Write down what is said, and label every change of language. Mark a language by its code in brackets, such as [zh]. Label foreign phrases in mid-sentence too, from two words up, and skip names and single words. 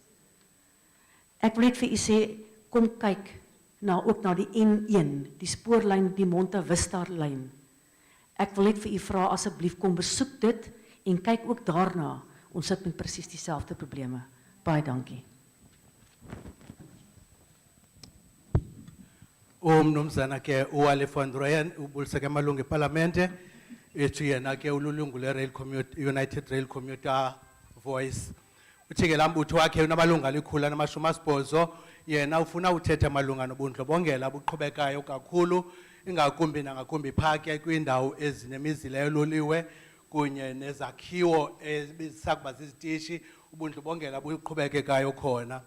[af] Ek wil net vir u sê, kom kyk ook na die N1, die spoorlyn, die Monte Vista lyn. Ek wil net vir u vra, asseblief kom besoek dit en kyk ook daarna. Ons sit met presies dieselfde probleme. Baie dankie. [xh] Umnumzana ke uWally van Rooyen ubuliseke amalungu eParlamente ethi yena ke ululungu United Rail Commuter Voice. Uthi ke lambutho wakhe unamalungu alikhulu na-80 yena ufuna uthetha malunga nobundlobongela buqhubekayo kakhulu ingakumbi nangakumbi phake kwindawo ezinemizila yololiwe kunye nezakhiwo ezisakuba zizitishi ubundlobongela buqhubekekayo khona.